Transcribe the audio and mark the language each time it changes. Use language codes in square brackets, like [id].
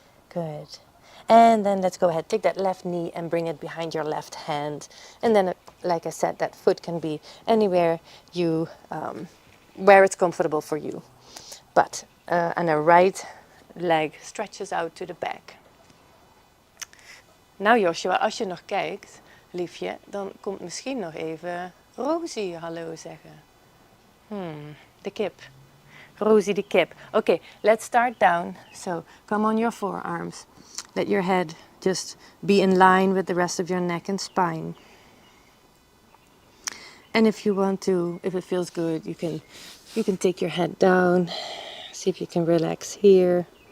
[en] Good. And then let's go ahead, take that left knee and bring it behind your left hand. And then, like I said, that foot can be anywhere where it's comfortable for you. But, and the right leg stretches out to the back. [nl] Nou Joshua, als je nog kijkt, liefje, dan komt misschien nog even Rosie hallo zeggen. De kip. Rosie de kip. [en] Okay, let's start down. So come on your forearms. Let your head just be in line with the rest of your neck and spine. And if you want to, if it feels good, you can take your head down. See if you can relax here.